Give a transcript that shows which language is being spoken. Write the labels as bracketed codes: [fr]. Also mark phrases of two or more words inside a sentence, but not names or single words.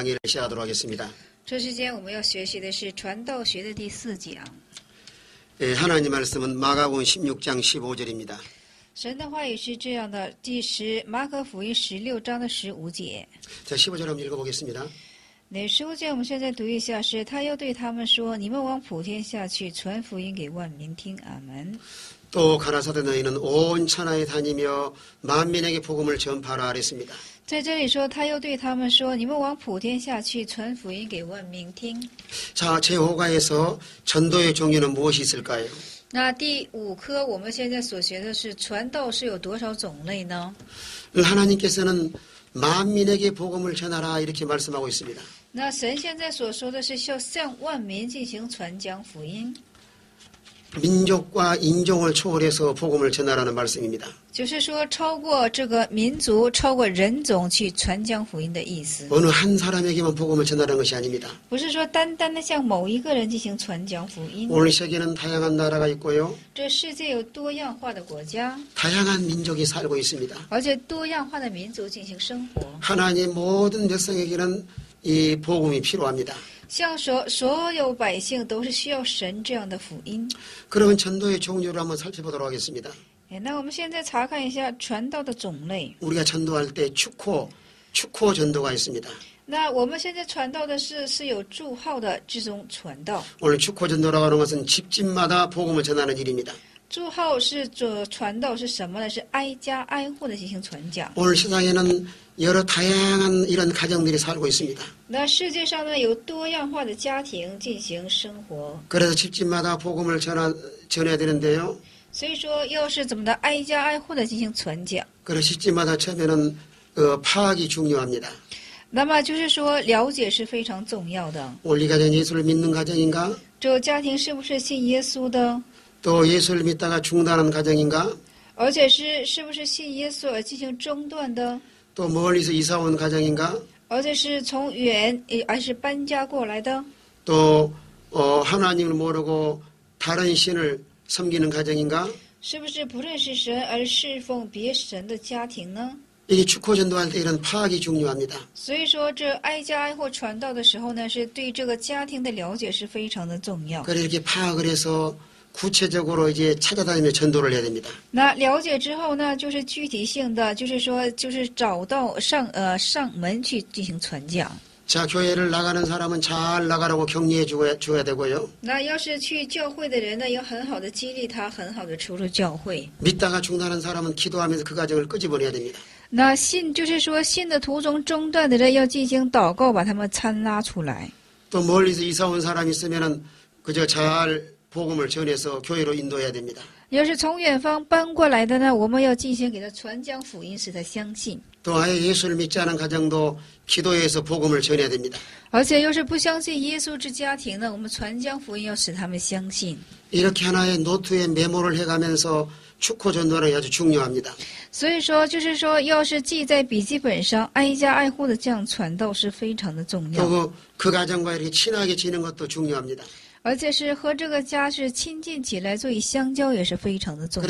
[ko] 시작하도록 하겠습니다. [zh] 这时间我们要学习的是传道学的第4讲。 [ko] 하나님 말씀은 마가복음 16장 15절입니다. [zh] 神的话语是这样的，马可福音16章的15节。 [ko] 자, 15절 한번 읽어보겠습니다. [zh] 那15节我们现在读一下，是他又对他们说：“你们往普天下去，传福音给万民听。” 阿门。 [ko] 또 가라사대 너희는 온 천하에 다니며 만민에게 복음을 전파하라 하랬습니다. [zh] 在这里说，他又对他们说：“你们往普天下去，传福音给万民听。” [ko] 자, 제5과에서 전도의 종류는 무엇이 있을까요? [zh] 那第5课我们现在所学的是传道是有多少种类呢？ [ko] 하나님께서는 만민에게 복음을 전하라 이렇게 말씀하고 있습니다. [zh] 那神现在所说的是要向万民进行传讲福音。 [ko] 민족과 인종을 초월해서 복음을 전하라는 말씀입니다. [zh] 就是说，超过这个民族、超过人种去传讲福音的意思。 [ko] 어느 한 사람에게만 복음을 전하는 것이 아닙니다. [zh] 不是说单单的向某一个人进行传讲福音。 [ko] 오늘 세계는 다양한 나라가 있고요. [zh] 这世界有多样化的国家， [ko] 다양한 민족이 살고 있습니다. [zh] 而且多样化的民族进行生活。 [ko] 하나님 모든 백성에게는 이 복음이 필요합니다. [zh] 像所有百姓都是需要神这样的福音。 [ko] 그러면 전도의 종류를 한번 살펴보도록 하겠습니다. [zh] 那我们现在查看一下传道的种类。 [ko] 우리가 전도할 때 축호 전도가 있습니다. [zh] 那我们现在传道的是有祝号的这种传道。 [ko] 오늘 축호 전도라고 하는 것은 집집마다 복음을 전하는 일입니다. [zh] 祝号是传道是什么呢？是挨家挨户的进行传讲。 [ko] 오늘 세상에는 여러 다양한 이런 가정들이 살고 있습니다. [zh] 那世界上呢有多样化的家庭进行生活， [ko] 그래서 집집마다 복음을 전해야 되는데요. [zh] 所以说要是怎么的挨家挨户的进行传讲。 [ko] 그래서 집집마다 처음에는 파악이 중요합니다. [zh] 那么就是说了解是非常重要的。 [ko] 오늘 이 가정 예수를 믿는 가정인가? [zh] 这个家庭是不是信耶稣的？ [ko] 또 예수를 믿다가 중단한 가정인가? [zh] 而且是不是信耶稣而进行中断的？ [ko] 또 멀리서 이사 온 가정인가? [zh] 而且是从远而是搬家过来的？ [ko] 또 하나님을 모르고 다른 신을 섬기는 가정인가? [zh] 是不是不认识神而侍奉别神的家庭呢？ [ko] 이게 축호 전도할 때 이런 파악이 중요합니다. [zh] 所以说，这挨家挨户传道的时候呢，是对这个家庭的了解是非常的重要。 [ko] 그래 이렇게 파악을 해서 구체적으로 이제 찾아다니며 전도를 해야 됩니다. [zh] 那了解之后呢，就是具体性的，就是说，就是找到上门去进行传讲。 [ko] 자, 교회를 나가는 사람은 잘 나가라고 격려해 줘야 되고요. [zh] 那要是去教会的人呢，要很好的激励他，很好的出入教会。 [ko] 믿다가 중단한 사람은 기도하면서 그 가정을 끄집어내야 됩니다. [zh] 那就是说信的途中中断的人要进行祷告，把他们参拉出来。 [ko] 또 멀리서 이사 온 사람이 있으면은 그저 잘 복음을 전해서 교회로 인도해야 됩니다. [zh] 要是从远方搬过来的呢，我们要进行给他传讲福音，使他相信。 [ko] 또 아예 예수를 믿지 않은 가정도 기도해서 복음을 전해야 됩니다. [zh] 而且要是不相信耶稣之家庭呢，我们传讲福音要使他们相信。 [ko] 이렇게 하나의 노트에 메모를 해가면서 축호 전도는 아주 중요합니다. [zh] 所以说，就是说，要是记在笔记本上，挨家挨户的这样传道是非常的重要。 [ko] 또 그 가정과 이렇게 친하게 지는 것도 중요합니다. [zh] 而且是和这个家是亲近起来，所以相交也是非常的重